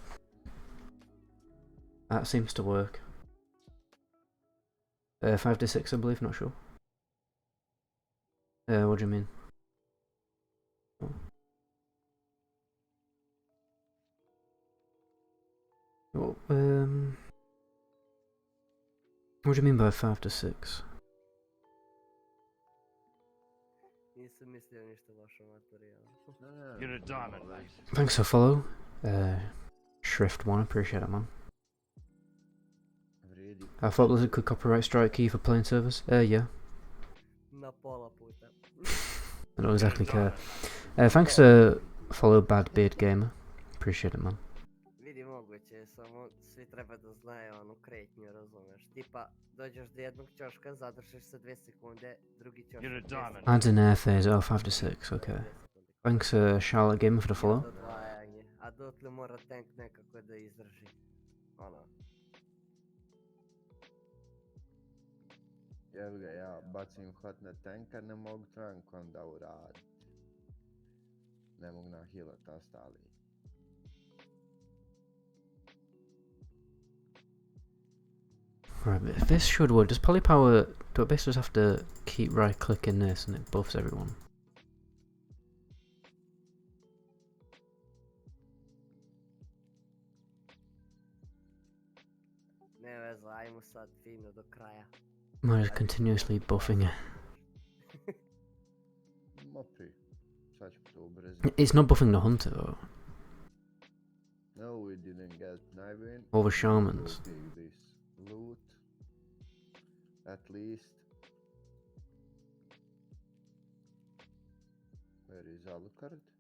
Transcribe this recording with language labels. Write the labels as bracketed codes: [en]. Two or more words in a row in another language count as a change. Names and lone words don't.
[en] That seems to work. 5 to 6 I believe, not sure. What do you mean? Oh, what do you mean by 5 to 6? [sr] Nisam mislio ništa loše materijal. [en] You're a diamond, mate. Thanks for follow. Shrift1, appreciate it, man. [sr] Vrijedi. [en] I thought there was a good copyright strike key for playing servers. Yeah. [sr] Na pola puta. [en] I don't exactly care. Thanks follow Bad Beard Gamer. Appreciate it, man. [sr] Vidi, moguće je, samo svi treba da znaju onu kretnju, razumeš? Tipa, dođeš do jednog ćoška, zadržiš se 2 sekunde, drugi ćošak [en] You're a [sr] 2 [en] diamond. [sr] sekunde. [en] Add an air phase, 5 to 6, okay. Thanks Charlotte Gamer for the follow. [sr] Odvajanje, a dotle mora tank nekako da izdrži. Ono. Evo ga, ja bacim hot na tanka, ne mogu tank onda uradit. Ne mogu nahilat ostali. [en] Right, but this should work. Does Polypower... Do I basically just have to keep right clicking this and it buffs everyone? [sr] Ne veze, ajmo sad fino do kraja. [en] Am I just continuously buffing it? [sr] Ma pri, sad ću to ubrzati. [en] It's not buffing the hunter though. No, we didn't get Niveen. Or the shamans. We'll take this loot. At least. Where is Alucard?